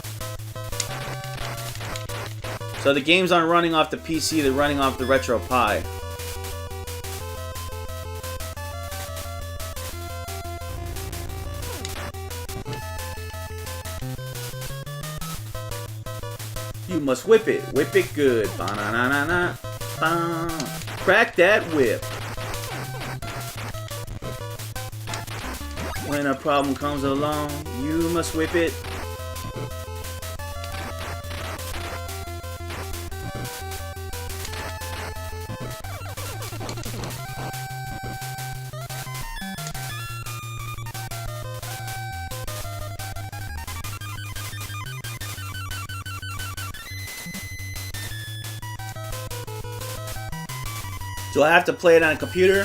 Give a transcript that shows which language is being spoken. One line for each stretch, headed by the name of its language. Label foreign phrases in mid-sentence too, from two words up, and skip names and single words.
English: So the games aren't running off the PC, they're running off the RetroPie. You must whip it good. Ba-na-na-na-na. Ba. Crack that whip. When a problem comes along, you must whip it. Do I have to play it on a computer?